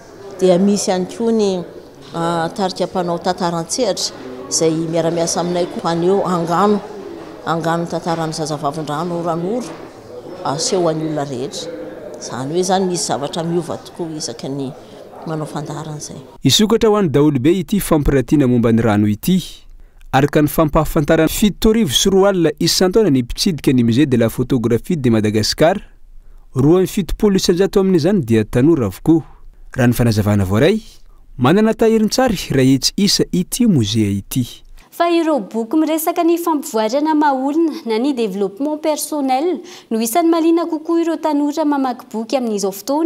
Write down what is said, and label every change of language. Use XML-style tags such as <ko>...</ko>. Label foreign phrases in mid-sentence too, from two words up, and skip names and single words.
<mg>Dia misy ihany koa ny tarika mpanao tantaran-tsehatra izay miara-miasa aminay koa aneo angano tantaran'ny zazavavin-drano ranoro aseho an'ny olona rehetra. Izany hoe zany misy zavatra miova tokoa isaky ny manao fandaran'izay. Isokatra ho an'ny daholobe ity fampiratiana momba ny rano ity araka ny fampahafantarana 7 isan-taona ny mpitsidika ny Musée de la Photographie de Madagascar 27 isan-jato amin'izany dia tanora avokoa. Raha ny fanazavana voaray manana tahirin-tsary raha etsy isa ity mozea ity. Fa ireo boky miresaka ny fampivoarana maha-olona na ny</mg> <fr>développement personnel</fr> <mg>no isan'ny mahaliana kokoa ireo tanora mamaky boky amin'izao fotoana.</mg>